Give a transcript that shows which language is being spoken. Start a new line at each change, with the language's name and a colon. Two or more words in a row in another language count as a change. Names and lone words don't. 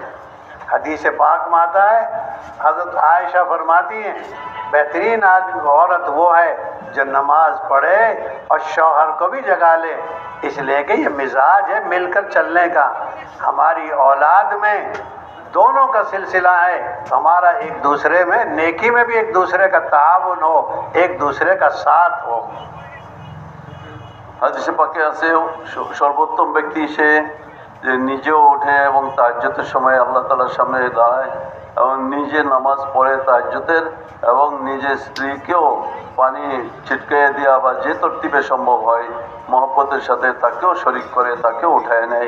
Urdu: حدیث پاک میں آتا ہے، حضرت عائشہ فرماتی ہیں بہترین آدمی عورت وہ ہے جو نماز پڑھے اور شوہر کو بھی جگا لے، اس لیے کہ یہ مزاج ہے مل کر چلنے کا۔ ہماری اولاد میں دونوں کا سلسلہ ہے، ہمارا ایک دوسرے میں نیکی میں بھی ایک دوسرے کا تعاون ہو، ایک دوسرے کا ساتھ ہو۔
Bangla: হাদিসে পাকে আছে সর্বোত্তম ব্যক্তি সে যে নিজেও ওঠে এবং তাহাজ্জুদের সময় আল্লাহ তাআলার সামনে দাঁড়ায় এবং নিজে নামাজ পড়ে তাহাজ্জুদের এবং নিজের স্ত্রীকেও পানি ছিটকে দেওয়া বা যে তরতিবে সম্ভব হয় মহব্বতের সাথে তাকেও শরীক করে, তাকেও উঠায় নেয়।